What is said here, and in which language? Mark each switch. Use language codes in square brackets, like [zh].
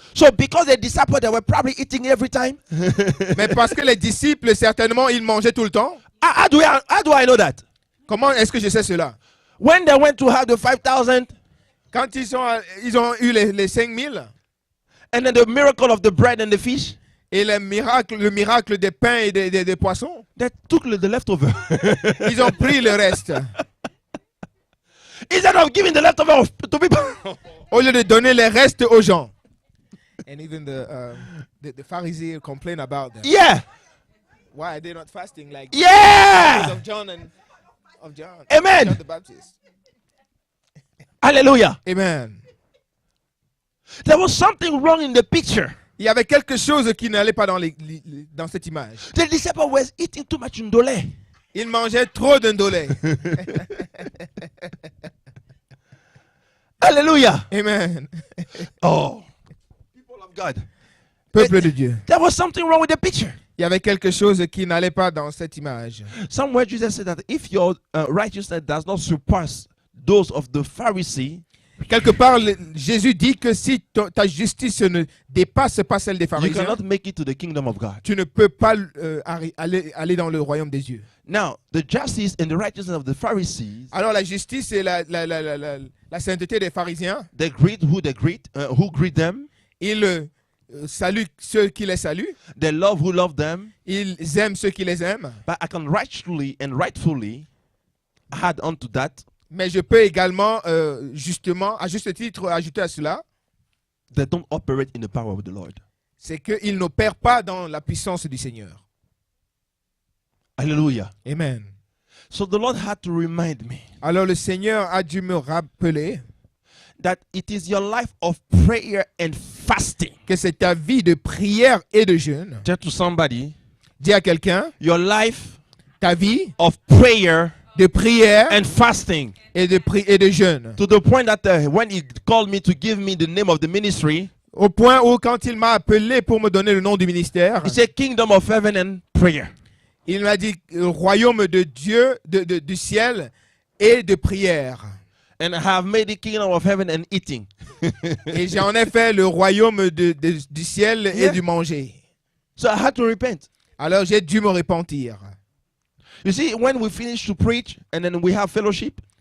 [en] So because the disciples, they were probably eating every time. [fr] Mais parce que les disciples, certainement, ils mangeaient tout le temps. [en] How do I know that? [fr] Comment est-ce que je sais cela? [en] When they went to have the 5,000 [fr] Quand ils ont eu les 5000 [en] and then the miracle of the bread and the fish, [fr] et le miracle des pains et des poissons, [en] they took the leftover. [fr] ils ont pris le reste. [en] Instead of giving the leftover to people. [fr] Au lieu de donner les restes aux gens. [en] And even the Pharisees complain about that. Yeah. Why are they not fasting like Yeah. of John Amen. John the Baptist? Hallelujah. Amen. There was something wrong in the picture. [fr] Il y avait quelque chose qui n'allait pas dans, dans cette image. [en] The disciples were eating too much ndole. [fr] Ils mangeaient trop d'indolé. [en] Hallelujah. Amen. Oh, people of God. [fr] Peuple de Dieu. [en] There was something wrong with the picture. [fr] Il y avait quelque chose qui n'allait pas dans cette image. [en] Somewhere Jesus said that if your righteousness does not surpass those of the Pharisee, [fr] Quelque part, Jésus dit que si ta justice ne dépasse pas celle des [en] you [fr] pharisiens, [en] cannot make it to the kingdom of God. [fr] tu ne peux pas aller dans le royaume des dieux. [en] Now, the justice and the righteousness of the Pharisees, [fr] Alors la justice et la sainteté des pharisiens, [en] they greet who greet them, [fr] ils saluent ceux qui les saluent, [en] they love who love them, [fr] ils aiment ceux qui les aiment. [en] but I can rightfully add on to that, [fr] Mais je peux également, justement, à juste titre, ajouter à cela, [en] they don't operate in the power of the Lord. [fr] c'est qu'ils n'opèrent pas dans la puissance du Seigneur. [en] Hallelujah. Amen. So the Lord had to remind me [fr] Alors le Seigneur a dû me rappeler [en] that it is your life of prayer and fasting. [fr] que c'est ta vie de prière et de jeûne. [en] Tell to somebody, [fr] Dis à quelqu'un, [en] your life [fr] ta vie [en] of prayer [fr] de prière [en] and fasting, [fr] et de jeûne. [en] to the point that when he called me to give me the name of the ministry, [fr] Au point où quand il m'a appelé pour me donner le nom du ministère, [en] he said kingdom of heaven and prayer. [fr] il m'a dit royaume de Dieu, du ciel et de prière. [en] And I have made the kingdom of heaven and eating. [fr] Et j'en ai fait le royaume du ciel et [en] Yeah. [fr] du manger. [en] So I had to repent. [fr] Alors j'ai dû me repentir. [en] You see, when we finish to preach and then we have fellowship,